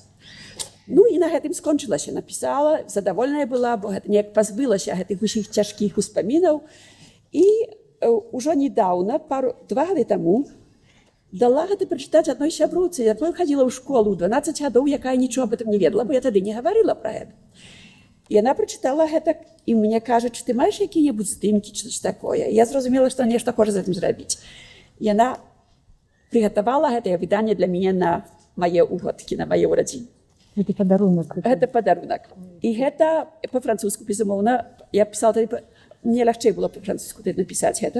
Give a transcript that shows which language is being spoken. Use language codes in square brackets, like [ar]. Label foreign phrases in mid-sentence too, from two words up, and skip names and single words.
[be] Ну і на гэтым скончылася. Напісала, задавольная была, бо гэта неяк пазбылася гэтых усіх цяжкіх успамінаў. І ўжо недаўна, 2 гады таму, дала гэта прачытаць адной сяброўцы, якой хадзіла ў школу ў 12 гадоў, якая нічого [ru] об этом [be] не ведала, бо я тады не гаварыла пра гэта. Яна прачытала гэта і мне кажа: [uk] чи ти маєш які-небудзь здымкі, чи такое. [be] Я зразумела, што нешта хоча з гэтым зрабіць. Яна приготовала гэтае выданне для мяне на мае угодкі, на мае ўрадзіны. Гэта падарунак. Гэта падарунак. І гэта па-французску, безумоўна. Я пісала тады, мне лягчэй было па-французску тады напісаць гэта.